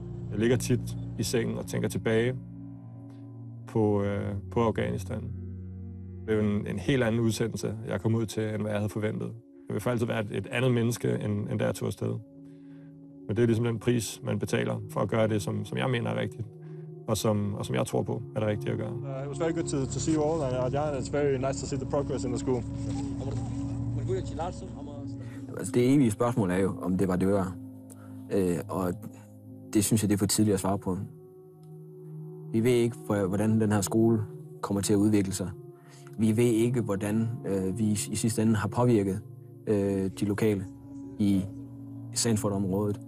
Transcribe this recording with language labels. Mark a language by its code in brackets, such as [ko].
[da] Jeg ligger tit i sengen og tænker tilbage på Afghanistan. Det er jo en helt anden udsendelse, jeg kom ud til, end hvad jeg havde forventet. Jeg vil for altid være et andet menneske, end da jeg tog afsted. Men det er ligesom den pris, man betaler for at gøre det, som jeg mener er rigtigt, og som jeg tror på er det rigtige at gøre. [en] It was very good to see you all, and it's very nice to see the progress in the school. [da] Altså, det evige spørgsmål er jo, om det var det var. Og det synes jeg, det er for tidligt at svare på. Vi ved ikke, hvordan den her skole kommer til at udvikle sig. Vi ved ikke, hvordan vi i sidste ende har påvirket de lokale i Sanford-området.